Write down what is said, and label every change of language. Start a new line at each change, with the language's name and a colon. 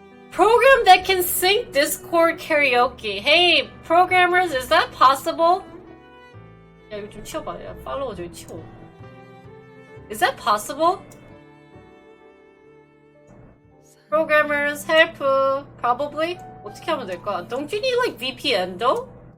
English: Program that can sync Discord karaoke. Hey, programmers, is that possible?
Korean: 야, 이거 좀 치워봐. 야, 팔로워 저기 치워.
English: Is that possible? Programmers help probably.
Korean: 어떻게 하면 될까?
English: Don't you need like VPN though?